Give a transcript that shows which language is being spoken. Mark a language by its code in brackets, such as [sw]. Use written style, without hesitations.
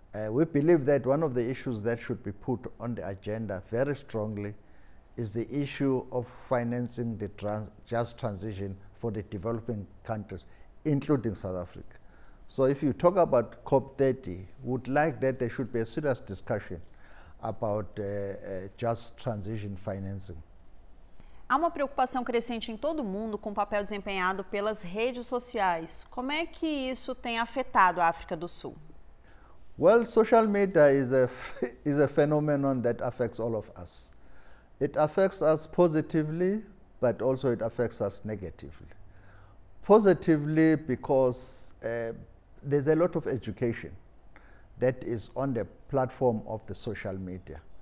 [en] We believe that one of the issues that should be put on the agenda very strongly is the issue of financing the just transition for the developing countries, including South Africa. So if you talk about COP30, would like that there should be a serious discussion about just transition financing. [pt] Há uma preocupação crescente em todo o mundo com o papel desempenhado pelas redes sociais. Como é que isso tem afetado a África do Sul? [en] Well, social media is a phenomenon that affects all of us. It affects us positively, but also it affects us negatively. Positively because there's a lot of education that is on the platform of the social media.